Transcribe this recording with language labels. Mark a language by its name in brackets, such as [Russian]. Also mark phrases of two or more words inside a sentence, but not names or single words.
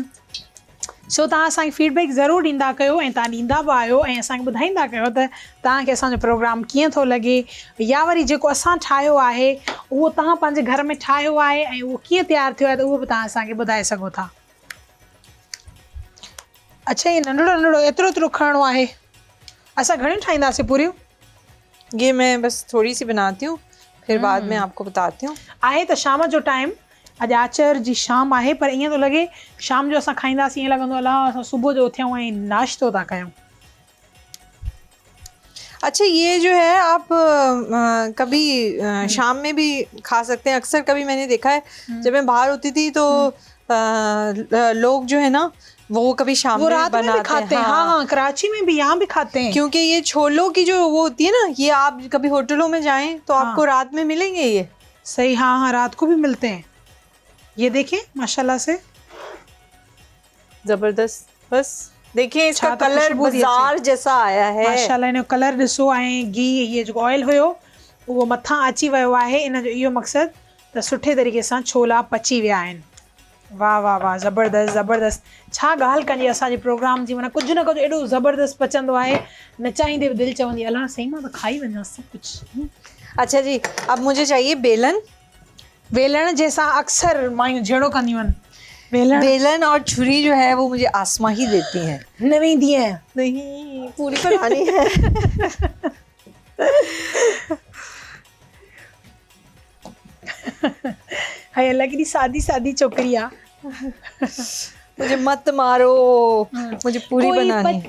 [Sindhi] सो तव्हां असांखे फीडबैक ज़रूरु ॾींदा कयो ऐं तव्हां ॾींदा बि आहियो ऐं असांखे ॿुधाईंदा कयो त तव्हांखे असांजो प्रोग्राम कीअं थो लॻे, या वरी जेको असां ठाहियो आहे उहो तव्हां पंहिंजे घर में ठाहियो आहे ऐं उहो कीअं तयारु थियो आहे, त उहो बि तव्हां असांखे ॿुधाए सघो था। अच्छा, ये नंढड़ो नंढड़ो एतिरो खणणो आहे। असां घणियूं ठाहींदासीं पूरियूं? [Urdu] یہ میں بس تھوڑی سی بناتی ہوں، پھر بعد میں آپ کو بتاتی ہوں. [Sindhi] आहे त शाम जो टाइम, अॼु आचर जी शाम आहे, पर ईअं थो लॻे शाम जो असां खाईंदासीं ईअं लॻंदो अलाह असां सुबुह जो उथियूं ऐं नाश्तो था कयूं। [Urdu] اچھا، یہ جو ہے آپ کبھی شام میں بھی کھا سکتے ہیں. اکثر کبھی میں نے دیکھا ہے جب میں باہر ہوتی تھی تو لوگ جو ہے نا وہ کبھی شام وہ میں رات میں بھی بناتے کھاتے ہیں. ہاں ہاں، کراچی میں بھی، یہاں بھی کھاتے ہیں. کیونکہ یہ چھولوں کی جو وہ ہوتی ہے نا، یہ آپ کبھی ہوٹلوں میں جائیں تو آپ کو رات میں ملیں گے یہ. صحیح، ہاں ہاں، رات کو بھی ملتے ہیں. یہ دیکھیں ماشاءاللہ سے زبردست. بس دیکھیے اس کا کلر بازار جیسا آیا ہے [Sindhi] माशाल्लाह। इन कलर ॾिसो ऐं घी, [Urdu] یہ جو [Sindhi] ऑयल हुयो उहो मथां अची वियो आहे। इन जो इहो मक़सदु त सुठे तरीक़े सां छोला पची विया आहिनि। वाह वाह वाह, ज़बरदस्त ज़बरदस्त। छा ॻाल्हि कजे असांजे प्रोग्राम जी, माना कुझु न कुझु एॾो ज़बरदस्त पचंदो आहे, न चाहींदे बि दिलि चवंदी अलाह सही मां त खाई वञा सभु कुझु। [Urdu] اچھا جی، اب مجھے چاہیے بیلن. [Sindhi] वेलण जैसा अक्सर मायूं जहिड़ो कंदियूं आहिनि। [Urdu] بیلن اور چھری جو ہے وہ مجھے آسما ہی دیتی ہیں. [Sindhi] न वेंदी है, [Urdu] نہیں، پوری بنانی ہے. [Sindhi] हाय अल्लाह की सादी सादी छोकरी आ। [Urdu] مجھے مت مارو، مجھے پوری بنانی ہے.